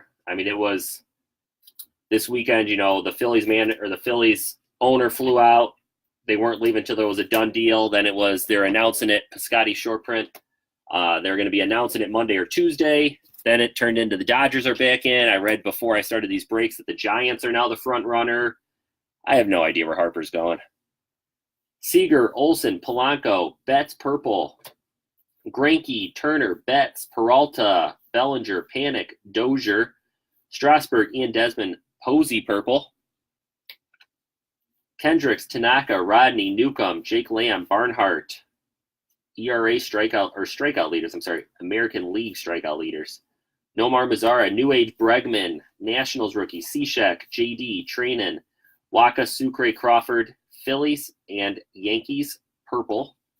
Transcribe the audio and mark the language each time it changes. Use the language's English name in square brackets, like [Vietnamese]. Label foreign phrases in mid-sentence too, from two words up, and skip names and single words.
[English] I mean, it was this weekend, the Phillies owner flew out. They weren't leaving until there was a done deal. Then they're announcing it, Piscotty short print. They're going to be announcing it Monday or Tuesday. Then it turned into the Dodgers are back in. I read before I started these breaks that the Giants are now the front runner. I have no idea where Harper's going. Seager, Olsen, Polanco, Betts purple. Greinke, Turner, Betts, Peralta, Bellinger, Panic, Dozier, Strasburg, Ian Desmond, Posey purple. Kendricks, Tanaka, Rodney, Newcomb, Jake Lamb, Barnhart, ERA strikeout leaders. American League strikeout leaders. Nomar Mazara, New Age Bregman, Nationals rookie, Cishek, JD, Trainin, Waka, Sucre, Crawford, Phillies, and Yankees purple.